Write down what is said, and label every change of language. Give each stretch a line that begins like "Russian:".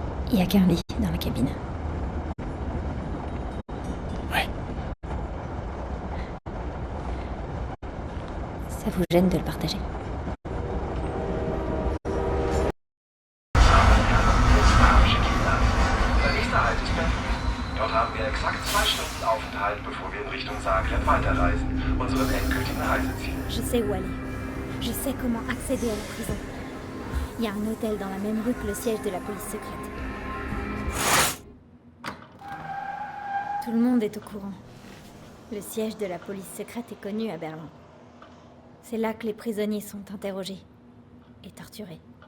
French: Il n'y a qu'un lit dans la cabine. Oui. Ça vous gêne de le partager?
German: Der nächste Halt ist Berlin. Dort haben wir exakt 2 Stunden Aufenthalt, bevor wir in Richtung Zagreb weiterreisen, unserem endgültigen Reiseziel.
French: Je sais où aller. Je sais comment accéder à la prison. Il y a un hôtel dans la même rue que le siège de la police secrète. Tout le monde est au courant. Le siège de la police secrète est connu à Berlin. C'est là que les prisonniers sont interrogés et torturés.